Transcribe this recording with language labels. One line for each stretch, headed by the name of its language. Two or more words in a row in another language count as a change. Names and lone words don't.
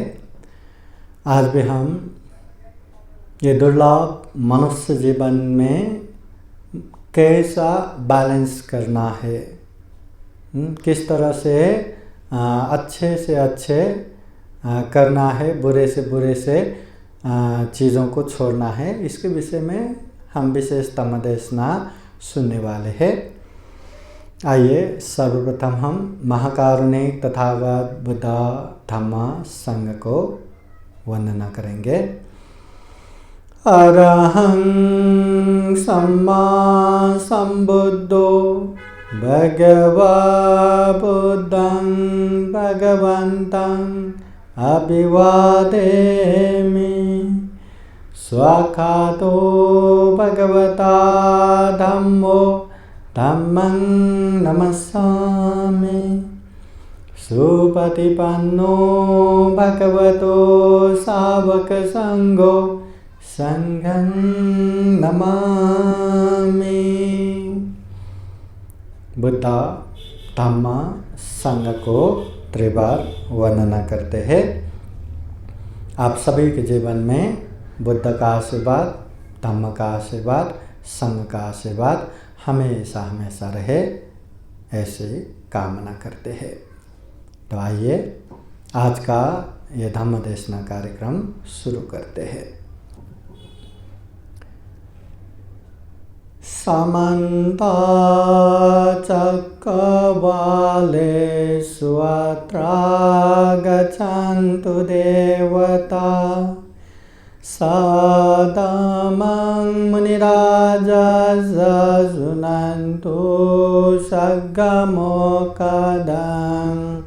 Hindi: आज भी हम ये दुर्लभ मनुष्य जीवन में कैसा बैलेंस करना है, किस तरह से अच्छे करना है, बुरे से चीज़ों को छोड़ना है, इसके विषय में हम विशेष धम्म देशना सुनने वाले हैं। आइए सर्वप्रथम हम महाकारुणिक तथागत बुद्ध धम्म संघ को वंदना करेंगे।
Pali: अरहं सम्मा सम्बुद्धो भगवा बुद्धं भगवन्तं अभिवादेमि। स्वाखातो भगवता धम्मो धम्मं नमस्सामि। सुपतिपन्नो भगवतो सावक संघो संघं नमामि।
Hindi: बुद्ध धम्म संघ को त्रिबार वर्णना करते हैं। आप सभी के जीवन में बुद्ध का आशीर्वाद, धम्म का आशीर्वाद, संघ का आशीर्वाद हमेशा हमेशा रहे, ऐसे कामना करते हैं। तो आइए आज का ये धम्म देशना कार्यक्रम शुरू करते हैं।
Pali: समन्ता चक्रवालेषु अत्र गच्छन्तु देवता। सदामं मुनिराजः शृण्वन्तु सद्गमोपदम्।